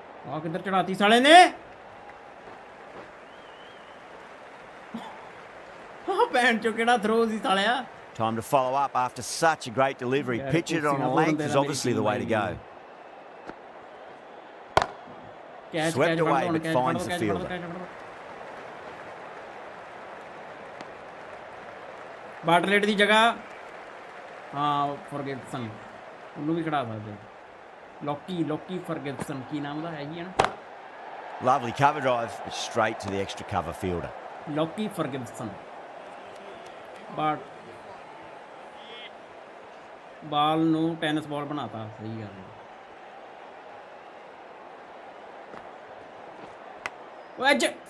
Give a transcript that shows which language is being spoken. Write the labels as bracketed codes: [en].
[pa] ਆ ਕਿੱਧਰ ਚੜਾਤੀ ਸਾਲੇ ਨੇ ਹਾਂ ਭੈਣ ਚੋ ਕਿਹੜਾ ਥਰੋ ਸੀ ਸਾਲਿਆ [en] Time to follow up after such a great delivery. Pitch it on a length is obviously the way to go. Swept away but finds the fielder. [pa] ਬਾਟਲੇਟ ਦੀ ਜਗ੍ਹਾ ਹਾਂ ਫਰਗਿਸਨ ਉਹਨੂੰ ਵੀ ਖੜਾ ਸਕਦੇ ਲੋਕੀ ਫਰਗਿਸਨ ਕੀ ਨਾਮ ਦਾ ਹੈ ਜੀ ਹੈ ਨਾ [en] Lovely cover drive, but straight to the extra cover fielder. [pa] ਲੋਕੀ ਫਰਗਿਸਨ ਬਾਲ ਨੂੰ ਟੈਨਿਸ ਬਾਲ ਬਣਾਤਾ ਸਹੀ ਗੱਲ ਹੈ ਉਹ